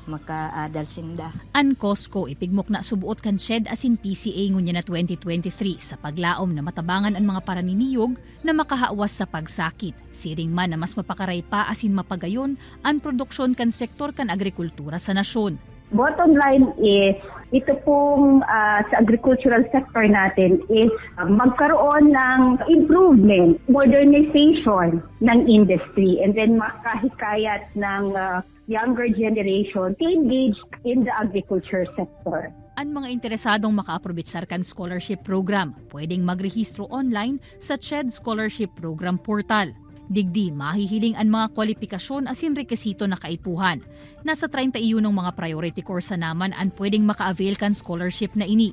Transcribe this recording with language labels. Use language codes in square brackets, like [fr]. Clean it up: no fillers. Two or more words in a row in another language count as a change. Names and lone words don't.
[bik] makaadal sinda. An Costco ipigmok na subuot kan shed asin PCA ngunya na 2023 sa paglaom na matabangan ang mga paraniniyog na makahawas sa pagsakit. Siring man na mas mapakaray pa asin mapagayon ang produksyon kan sektor kan agrikultura sa nasyon. [en] Bottom line is, [tl] ito pong sa [en] agricultural sector [tl] natin is magkaroon ng improvement, modernization ng industry, and then makahikayat ng [en] younger generation to engage in the agriculture sector. [bik] Ang mga interesadong maka-aprobitsar kan scholarship program, pwedeng magrehistro online sa CHED Scholarship Program Portal. Digdi mahihiling ang mga kwalifikasyon asin rekisito na kaipuhan. Nasa 31 mga [en] priority course [bik] naman ang pwedeng maka-avail kan scholarship na ini.